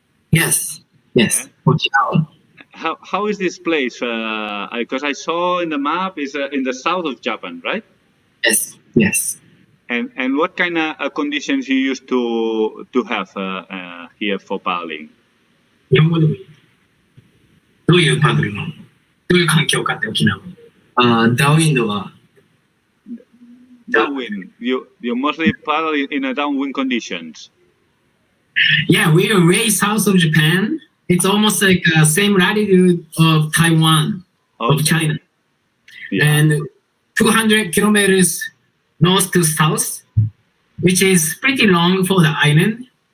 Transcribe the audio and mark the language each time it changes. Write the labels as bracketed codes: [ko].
[en] Yes. Okinawa. How is this place? Because I saw in the map is in the south of Japan, right? Yes. And what kind of conditions you used to have here for paddling? [ja] 日本語でもいい。どういうパドルのどういう環境かって沖縄。ダウンウィンドは。 [en] Downwind. You mostly paddle in a downwind conditions. Yeah, we are way south of Japan. It's almost like same latitude of Taiwan, of China, and 200 kilometers north to south, which is pretty long for the island.